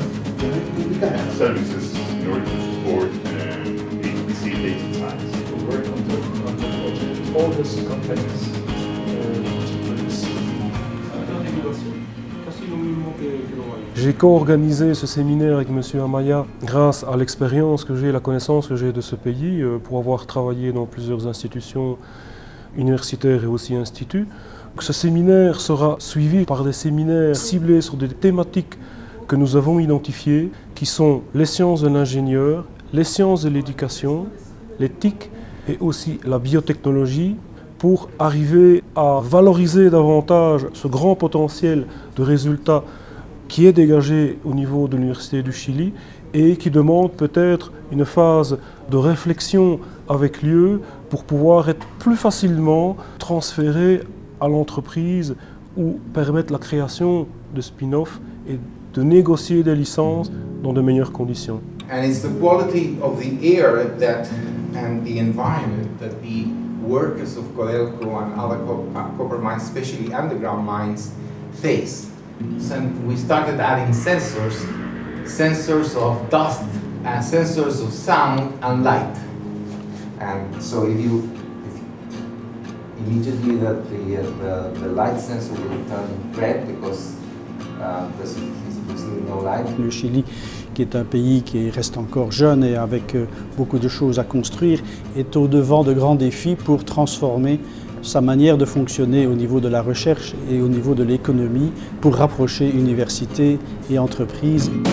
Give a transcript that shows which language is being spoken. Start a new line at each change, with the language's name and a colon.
English: Services in order to support HPC data science. We work on the project, all these companies to produce.
French: J'ai co-organisé ce séminaire avec M. Amaya grâce à l'expérience que j'ai et la connaissance que j'ai de ce pays pour avoir travaillé dans plusieurs institutions universitaires et aussi instituts. Ce séminaire sera suivi par des séminaires ciblés sur des thématiques que nous avons identifiées, qui sont les sciences de l'ingénieur, les sciences de l'éducation, l'éthique et aussi la biotechnologie, pour arriver à valoriser davantage ce grand potentiel de résultats qui est dégagé au niveau de l'Université du Chili et qui demande peut-être une phase de réflexion avec l'UE pour pouvoir être plus facilement transféré à l'entreprise ou permettre la création de spin-off et de négocier des licences dans de meilleures conditions.
English: And it's the quality of the air and the environment that the workers of Codelco and other copper mines, especially underground mines, face. So we started adding sensors of dust and sensors of sound and light. And so if immediately the light sensor will turn red because there's no light.
French: Le Chili, qui est un pays qui reste encore jeune et avec beaucoup de choses à construire, est au devant de grands défis pour transformer sa manière de fonctionner au niveau de la recherche et au niveau de l'économie pour rapprocher universités et entreprises.